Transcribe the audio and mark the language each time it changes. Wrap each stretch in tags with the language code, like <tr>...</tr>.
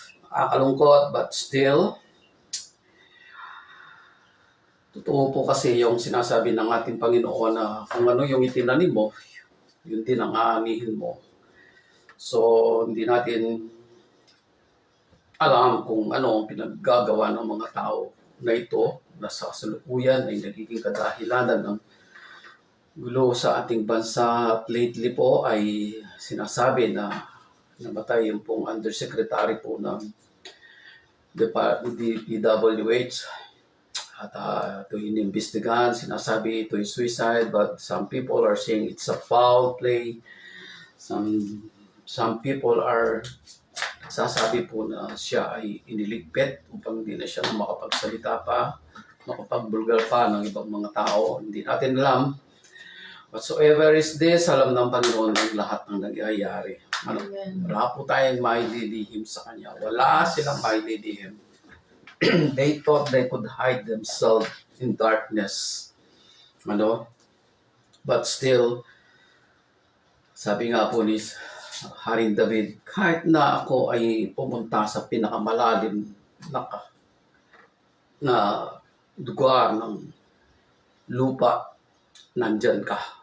<tl>Nakakalungkot,</tl> <en>but still,</en> <tl>totoo po kasi yung sinasabi ng ating Panginoon na kung ano yung itinanim mo, yun din ang aanihin mo. So, hindi natin alam kung ano ang pinaggagawa ng mga tao na ito na sa kasalukuyan ay nagiging kadahilanan ng gulo sa ating bansa. At lately po ay sinasabi na namatay yung pong undersecretary po ng DPWH at ito inimbestigahan, sinasabi ito ay suicide,</tl> <en>but some people are saying it's a foul play. Some people are</en> <tl>sasabi po na siya ay iniligpit upang hindi na siya makapagsalita pa, makapagbulgar pa ng ibang mga tao. Hindi natin alam.</tl> <en>Whatsoever is this,</en> <tl>alam ng Panginoon ang lahat ng nangyayari. Wala po tayong maililihim sa Kanya. Wala silang maililihim.</tl> <en>They thought they could hide themselves in darkness. But still,</en> <tl>sabi nga po ni Haring David, kahit na ako ay pumunta sa pinakamalalim na lugar ng lupa, nandyan ka.</tl>